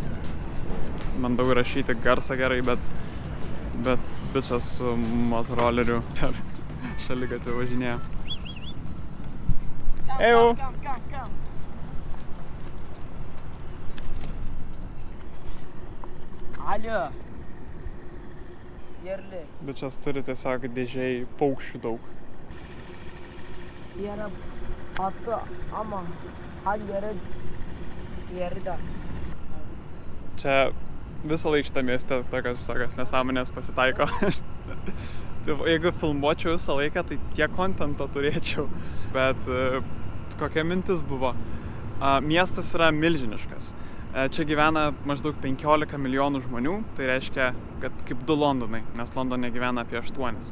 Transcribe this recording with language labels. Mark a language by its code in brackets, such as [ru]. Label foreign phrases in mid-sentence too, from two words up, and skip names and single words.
[lt] Bandau įrašyti garsą gerai, bet bičas su motoroleriu per šaligatvį važinėja. Ejau! Alio! Yerli. Bičas turi tiesiog dėžėjai paukščių daug. [tr] Yere attı ama hal yeri de. [lt] Čia visą laiką šitą mieste tokios nesąmonės pasitaiko. Jeigu filmuočiau visą laiką, tai tiek kontento turėčiau. Bet kokia mintis buvo? Miestas yra milžiniškas. Čia gyvena maždaug 15 milijonų žmonių, tai reiškia, kad kaip 2 Londonai, nes Londone gyvena apie 8.